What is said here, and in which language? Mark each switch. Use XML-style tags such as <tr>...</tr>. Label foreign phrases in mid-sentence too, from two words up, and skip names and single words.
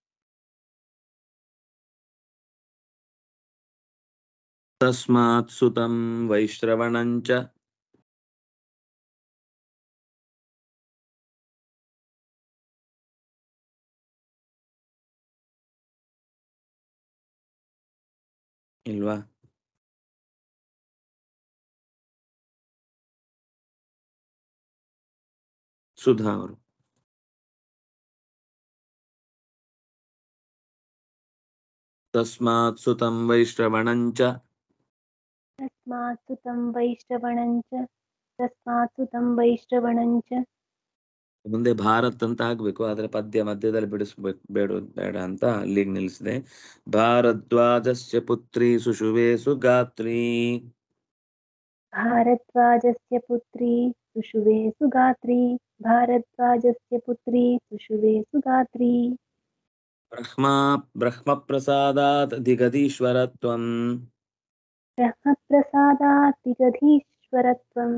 <sa>ತಸ್ಮಾತ್ ಸುತಂ ವೈಶ್ರವಣಂಚ ಇಲ್ವಾ?</sa> <kn>ಸುಧಾ ಅವರು.</kn> <sa>ತಸ್ಮಾತ್ ಸುತಂ ವೈಶ್ರವಣಂಚ, तस्मात् सुतं वैश्रवणञ्च तस्मात् सुतं वैश्रवणञ्च.</sa> <kn>ಮುಂದೆ ಭಾರತ್ ಅಂತ ಆಗ್ಬೇಕು, ಆದ್ರೆ ಪದ್ಯ ಮಧ್ಯದಲ್ಲಿ ಬಿಡಿಸ್ಬೇಕು, ಬೇಡ ಅಂತ ಅಲ್ಲಿಗೆ ನಿಲ್ಲಿಸಿದೆ.</kn> <sa>ಭಾರದ್ವಾಜಸ್ಯ ಪುತ್ರಿ ಸುಷುವೆ ಸುಗಾತ್ರಿ. भारद्वाजस्य पुत्री सुषुवे सुगात्री. भारद्वाजस्य पुत्री सुषुवे सुगात्री. ಬ್ರಹ್ಮಪ್ರಸಾದಾತ್ ದಿಗದೀಶ್ವರತ್ವಂ. ब्रह्मप्रसादात् दिगधीश्वरत्वं.</sa>